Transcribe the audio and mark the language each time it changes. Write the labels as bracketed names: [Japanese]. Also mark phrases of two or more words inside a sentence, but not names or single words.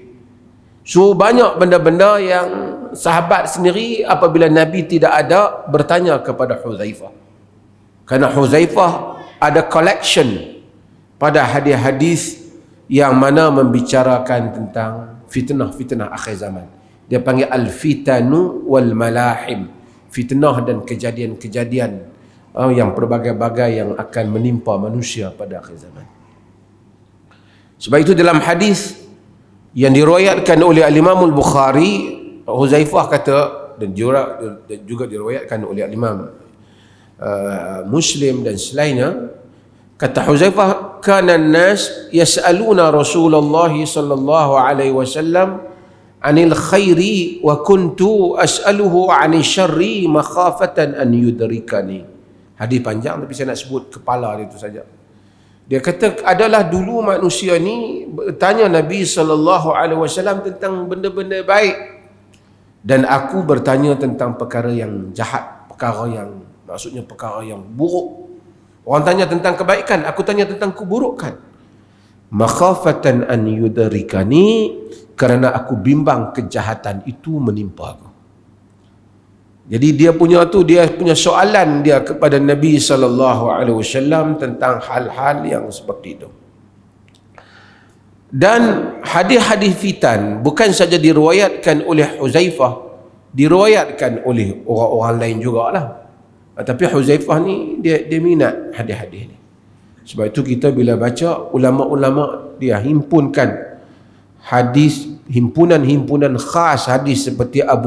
[Malay] So banyak benda-benda yang sahabat sendiri apabila Nabi tidak ada bertanya kepada Huzaifah. Kerana Huzaifah ada collection pada hadis-hadis yang mana membicarakan tentang fitnah-fitnah akhir zaman. Dia panggil [Arabic] الفتن والملاحم, [Malay] fitnah dan kejadian-kejadian yang berbagai-bagai yang akan menimpa manusia pada akhir zaman. Sebab itu dalam hadis yang diriwayatkan oleh Al-Imam Al-Bukhari, Huzaifah kata, dan juga diriwayatkan oleh Al-Imam Muslim dan selainnya, kata Huzaifah, [Arabic] كان الناس يسألون رسول الله صلى الله عليه وسلم عن الخير وكنت أسأله عن الشر مخافة أن يدركني. [Malay] Hadis panjang tapi saya nak sebut kepala dia itu saja. Dia kata adalah dulu manusia ni bertanya Nabi [Arabic] صلى الله عليه وسلم [Malay] tentang benda-benda baik, dan aku bertanya tentang perkara yang jahat, perkara yang maksudnya perkara yang buruk. Orang tanya tentang kebaikan, aku tanya tentang keburukan. [Arabic] مخافة أن يدركني, [Malay] kerana aku bimbang kejahatan itu menimpa aku. Jadi dia punya soalan dia kepada Nabi [Arabic] صلى الله عليه وسلم [Malay] tentang hal-hal yang seperti itu. Dan hadis-hadis fitan bukan saja diriwayatkan oleh Huzaifah, diriwayatkan oleh orang-orang lain jugalah. Tapi Huzaifah ni dia minat hadis-hadis ni. Sebab itu kita bila baca, ulama-ulama dia himpunkan hadis, himpunan-himpunan khas hadis seperti Abu